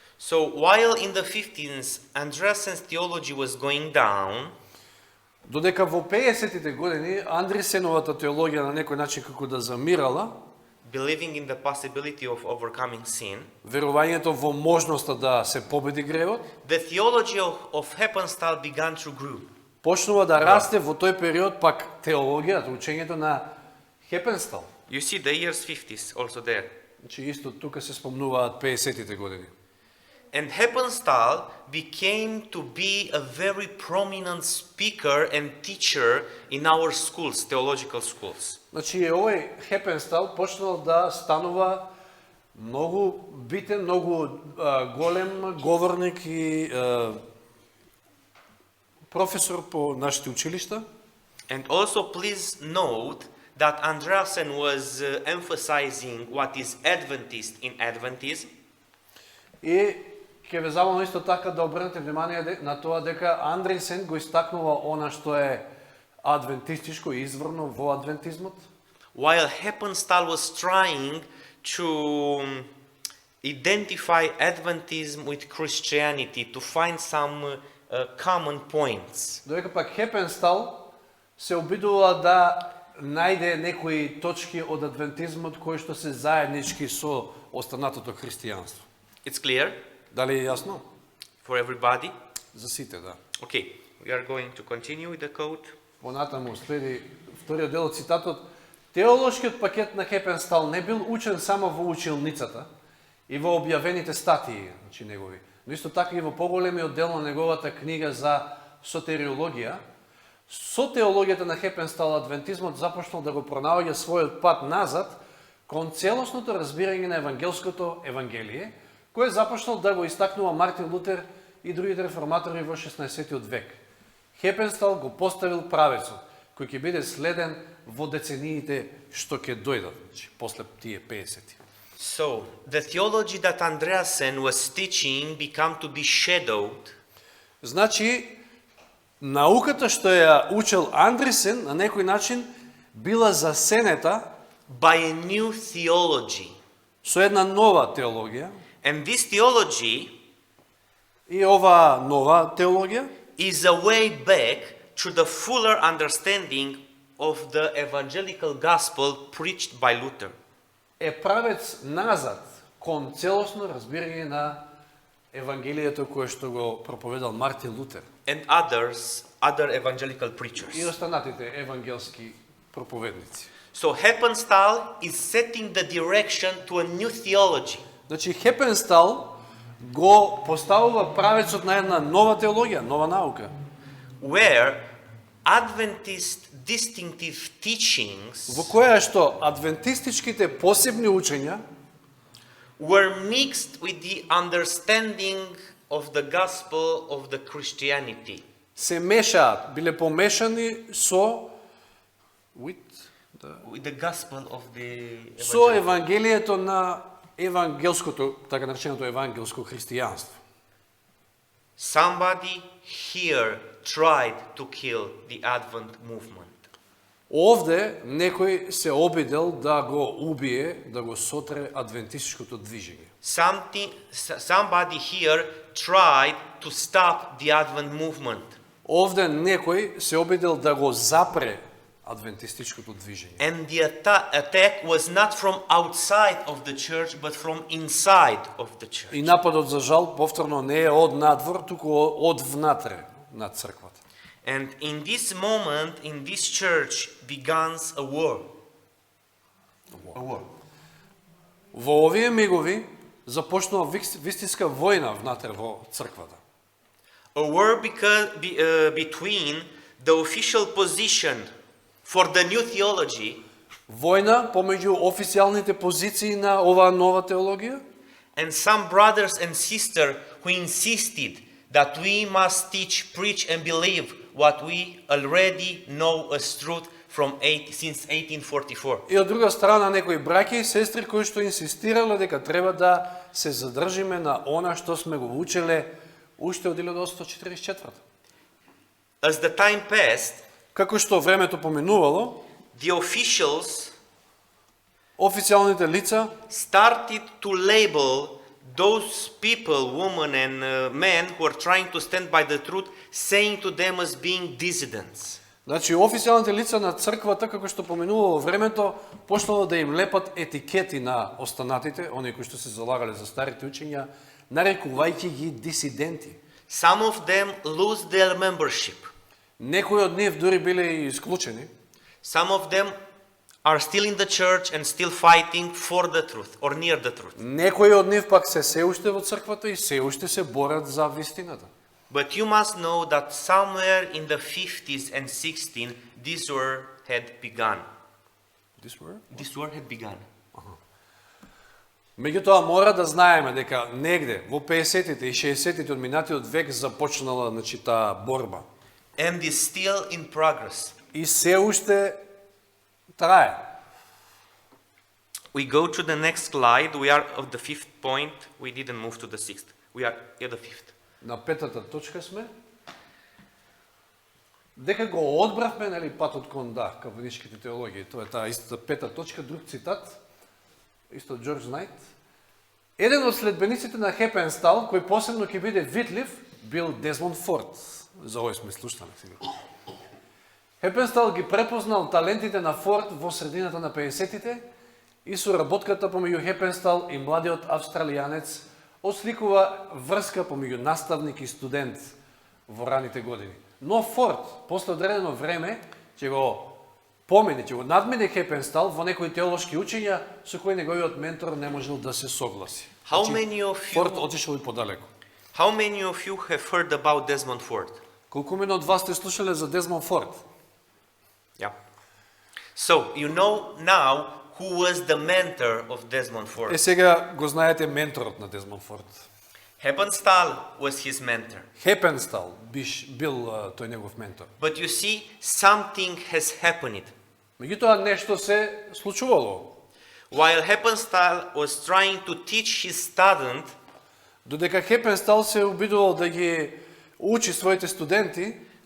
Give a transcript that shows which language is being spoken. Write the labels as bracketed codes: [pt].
[en] So while in the 50s Andreasen's theology was going down, [mk] додека во 50-тите години Андресеновата теологија на некој начин како да замирала, [en] believing in the possibility of overcoming sin, [mk] верувањето во можноста да се победи гревот, [en] the theology of Heppenstall began to grow. [mk] почнува да расте во тој период пак теологијата, учењето на Хепенстал. [en] You see the years 50s also there. [mk] Значи исто тука се спомнуваат 50-тите години. [en] And Heppenstall became to be a very prominent speaker and teacher in our schools, theological schools. [mk] Значи овој Хепенстал почнал да станува многу битен, многу голем говорник и професор по нашите училишта. [en] And also please note that Andreasen was emphasizing what is Adventist in Adventism. [mk] И ќе ве замолам исто така да обрнете внимание на тоа дека Андресен го истакнува она што е адвентистичко и изворно во адвентизмот. [en] While Heppenstall was trying to identify Adventism with Christianity, to find some common points. [mk] Додека пак Хепенстал се обидува да најде некои точки од адвентизмот кои што се заеднички со останатото христијанство. [en] It's clear [mk] Дали е јасно? [en] for everybody? [mk] За сите, да. [en] Okay, we are going to continue with the quote. [mk] Понатаму следи вториот дел од цитатот. Теолошкиот пакет на Хепенстал не бил учен само во училницата и во објавените статии, значи негови, но исто така и во поголемиот дел на неговата книга за сотериологија. Со теологијата на Хепенстал адвентизмот започнал да го пронаоѓа својот пат назад кон целосното разбирање на евангелското евангелие, кое започнал да го истакнува Мартин Лутер и другите реформатори во 16-тиот век. Хепенстал го поставил правецот, кој ќе биде следен во децениите што ќе дојдат, значи после тие 50-ти. [en] So, the theology that Andreasen was teaching became to be shadowed. [mk] Значи, науката што ја учел Андресен на некој начин била засенета [en] By a new theology. [mk] со една нова теологија. [en] And this theology [mk] И ова нова теологија [en] is a way back to the fuller understanding of the evangelical gospel preached by Luther. [mk] е правец назад кон целосно разбирање на евангелието кое што го проповедал Мартин Лутер [en] And other evangelical preachers. [mk] и останатите евангелски проповедници. [en] So Heppenstall is setting the direction to a new theology. [mk] Значи Хепенстал го поставува правецот на една нова теологија, нова наука, [en] Where Adventist distinctive teachings [mk] во која што адвентистичките посебни учења [en] were mixed with the understanding of the gospel of the Christianity. [mk] се мешаат, биле помешани со [en] With the gospel of the [mk] со [en] evangelical. [mk] евангелието на евангелското, така нареченото евангелско христијанство. [en] Somebody here tried to kill the Advent movement. [mk] Овде некој се обидел да го убие, да го сотре адвентистичкото движење. [en] Somebody here tried to stop the Advent movement. [mk] Овде некој се обидел да го запре адвентистичкото движење. [en] And the attack was not from outside of the church, but from inside of the church. [mk] И нападот, за жал, повторно не е од надвор, туку од внатре на црквата. [en] And in this moment, in this church, begins a war. A war. [mk] Во овие мигови започнува вистинска војна внатре во црквата. [en] A war between the official position for the new theology [mk] Војна помеѓу официјалните позиции на оваа нова теологија [en] and some brothers and sisters who insisted that we must teach, preach and believe what we already know as truth since 1844. [mk] и од друга страна некои браќа и сестри кои што инсистирале дека треба да се задржиме на она што сме го учеле уште од 1844. [en] As the time passed, [mk] Како што времето поминувало, [en] the officials [mk] официјалните лица [en] started to label those people, women and men who are trying to stand by the truth, saying to them as being dissidents. [mk] Значи, официјалните лица на црквата, како што поминувало времето, почнало да им лепат етикети на останатите, оние кои што се залагале за старите учења, нарекувајќи ги дисиденти. [en] Some of them lose their membership. [mk] Некои од нив дури биле и исклучени. [en] Some of them are still in the church and still fighting for the truth or near the truth. [mk] Некои од нив пак се уште во црквата и се уште се борат за вистината. [en] But you must know that somewhere in the 50s and 60s, this war had begun. This war had begun. [mk] Меѓутоа мора да знаеме дека негде во 50-тите и 60-тите од минатиот век започнала таа борба. [en] And is still in progress. [mk] И се уште трае. [en] We go to the next slide. We are of the 5th point. We didn't move to the 6th. We are at the 5th. [mk] На петата точка сме. Дека го одбравме, нели, патот кон калвинистичките теологии. Тоа е таа истата пета точка, друг цитат, исто од Джордж Найт. Еден од следбениците на Хепенстал, кој посебно ќе биде видлив, бил Дезмонд Форд. За овој сме слушнали сега. Хепенстал ги препознал талентите на Форд во средината на 50-тите и соработката помеѓу Хепенстал и младиот австралијанец осликува врска помеѓу наставник и студент во раните години. Но Форд, после одредено време, ќе го помине, ќе го надмине Хепенстал во некои теолошки учења со кои неговиот ментор не можел да се согласи. Форд отишел и подалеку. [en] How many of you have heard about Desmond Ford? [mk] Колку мина од вас сте слушале за Дезмонд Форд? [en] Yeah. So, you know now who was the mentor of Desmond Ford. [mk] Сега го знаете менторот на Дезмонд Форд. [en] Heppenstall was his mentor. [mk] Хепенстал бил тој негов ментор. [en] But you see, something has happened. [mk] Меѓутоа нешто се случувало. [en] While Heppenstall was trying to teach his student, [mk] додека Хепенстал се обидувал да ги учи своите студенти,